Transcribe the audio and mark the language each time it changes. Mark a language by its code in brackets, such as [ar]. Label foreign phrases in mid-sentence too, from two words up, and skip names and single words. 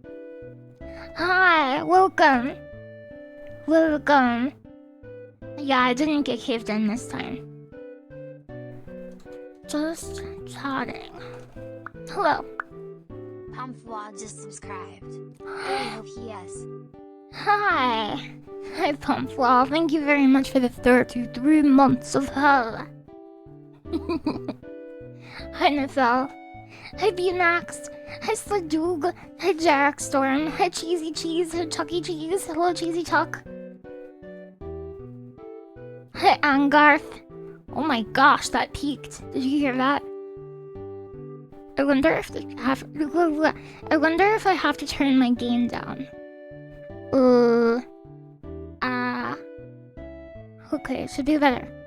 [en] Hi, welcome. Welcome. Yeah, I didn't get caved in this time. Just chatting. Hello. Pumfwa just subscribed. LilyHops, yes. Hi. Hi, Pumpwall. Thank you very much for the 33 months of hell. Hi, Nafel. Hi, B-Max. Hi, Sladoog. Hi, Jarek Storm. Hi, Cheesy Cheese. Hi, Chucky Cheese. Hello, Cheesy Chuck. Hi, Angarth. Oh my gosh, that peaked. Did you hear that? I wonder if I have to turn my gain down. Okay, it should be better.